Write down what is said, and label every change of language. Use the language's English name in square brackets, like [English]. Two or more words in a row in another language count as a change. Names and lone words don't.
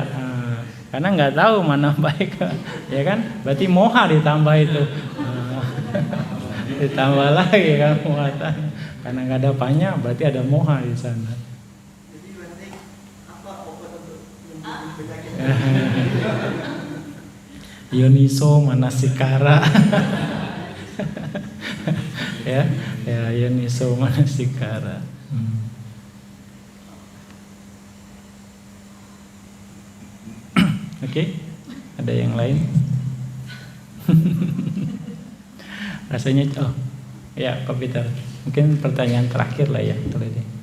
[Indonesian] Karena nggak tahu mana baik, ya kan? Berarti moha ditambah itu. Ditambah lagi kan muatan. Karena nggak ada panya, berarti ada moha di sana. Jadi berarti apa obat untuk menyembuhkan penyakit? [Pali] Yoniso manasikara. ya Yoniso manasikara. [Indonesian] Oke, ada yang lain? Rasanya ya Pak Peter. Mungkin pertanyaan terakhir lah ya kalau ini.